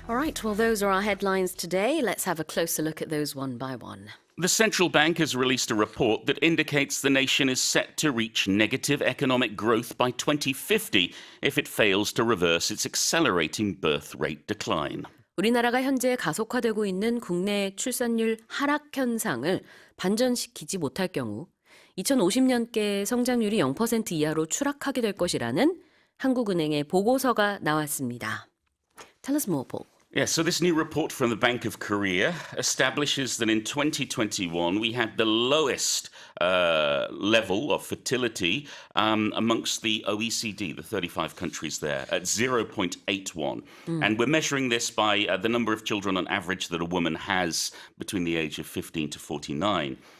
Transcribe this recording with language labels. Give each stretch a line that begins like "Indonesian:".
English: All right, well, those are our headlines today. Let's have a closer look at those one by one. The central bank has released a report that indicates the nation is set to reach negative economic growth by 2050 if it fails to reverse its accelerating birth rate decline.
Korean: 우리나라가 현재 가속화되고 있는 국내 출산율 하락 현상을 반전시키지 못할 경우 2050년께 성장률이 0% 이하로 추락하게 될 것이라는 한국은행의 보고서가 나왔습니다.
English: Tell us more, Paul. Yeah, so this new report from the Bank of Korea establishes that in 2021 we had the lowest level of fertility amongst the OECD, the 35 countries there, at 0.81. And we're measuring this by the number of children on average that a woman has between the age of 15 to 49.